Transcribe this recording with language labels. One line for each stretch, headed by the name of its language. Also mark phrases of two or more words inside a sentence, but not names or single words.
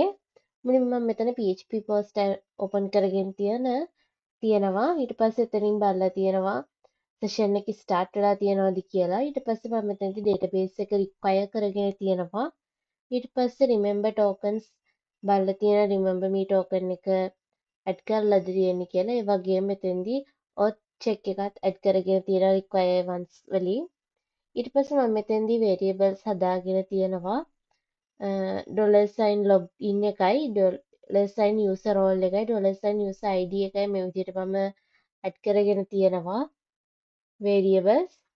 Sinhala: මුලින්ම මම මෙතන
English: php post
Sinhala: ඕපන් කරගෙන තියෙනවා. ඊට පස්සේ එතනින් බලලා තියෙනවා සෙෂන් එක ස්ටාර්ට් වෙලා තියෙනවද කියලා. ඊට පස්සේ මම මෙතනදී database එක require කරගෙන තියෙනවා. ඊට පස්සේ
English: remember tokens
Sinhala: බලලා තියෙන
English: remember me token
Sinhala: එක ඇඩ් කරලාද තියෙන්නේ කියලා. ඒ වගේම මෙතෙන්දී
English: auth check
Sinhala: එකත් ඇඩ් කරගෙන තියෙනවා
English: require ones
Sinhala: වලින්. ඊට පස්සේ මම මෙතෙන්දී variables හදාගෙන තියෙනවා.
English: $sign login
Sinhala: එකයි
English: $sign user role
Sinhala: එකයි
English: $sign user id
Sinhala: එකයි මේ විදිහට මම ඇඩ් කරගෙන තියෙනවා variables.